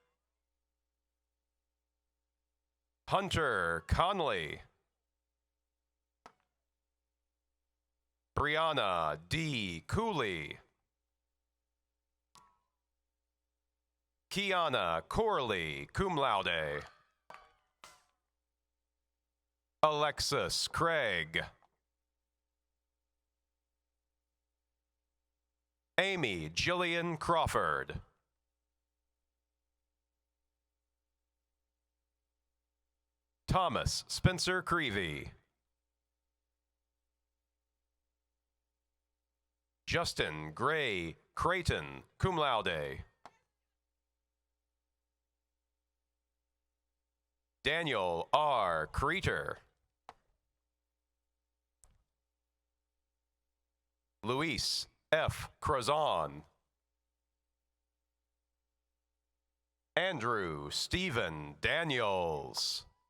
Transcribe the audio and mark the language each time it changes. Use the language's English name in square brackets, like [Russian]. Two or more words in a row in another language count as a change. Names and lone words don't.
[English] Hunter Conley. Brianna D. Cooley. Kiana Corley, [Latin] cum laude. [English] Alexis Craig. Amy Jillian Crawford. Thomas Spencer Creevy. Justin Gray Creighton, [Latin] cum laude. [English] Daniel R. Creeter. Luis F. Crozon. Andrew Stephen Daniels.